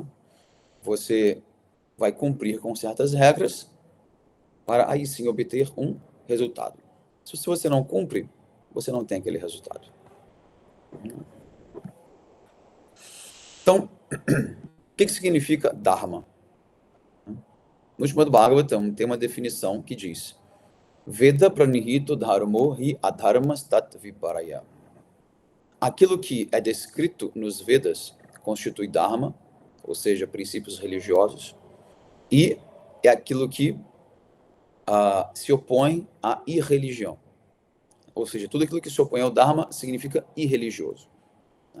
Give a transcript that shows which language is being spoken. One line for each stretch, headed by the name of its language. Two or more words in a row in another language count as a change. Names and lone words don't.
Portuguese: Você vai cumprir com certas regras para aí sim obter um resultado. Se você não cumpre, você não tem aquele resultado. Então, o que significa Dharma? No Srimad Bhagavatam tem uma definição que diz:
Sanskrit: वेद प्रणिहितो धर्मो हि अधर्मस् तत् विपर्ययः.
Portuguese: Aquilo que é descrito nos Vedas constitui dharma, ou seja, princípios religiosos, e é aquilo que se opõe à irreligião. Ou seja, tudo aquilo que se opõe ao dharma significa irreligioso, né?